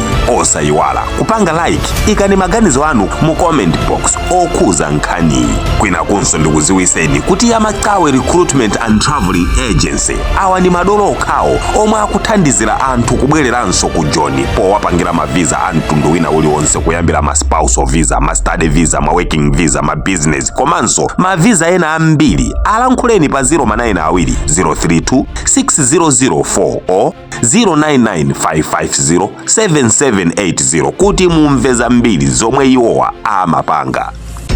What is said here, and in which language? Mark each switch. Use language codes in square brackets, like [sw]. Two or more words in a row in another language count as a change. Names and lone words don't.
[ny] Osayiwala kupanga like, ikani maganizo anu mu [en] comment box [ny] okhuza nkhani. Kwina kunso ndikuziwiseni kuti Yamakawe Recruitment and Traveling Agency awa ndi madolo okhawo omwe akuthandizira anthu kubwereranso ku Joni powapangira maviza a mtundu wina uliwonse, kuyambira ma [en] spousal visa, [ny] ma [en] study visa, [ny] ma [en] working visa, [ny] ma business komanso maviza ena ambiri. Alankhuleni pa 092 032 6004 o 0995507780 kuti mumve zambiri zomwe iwowa amapanga.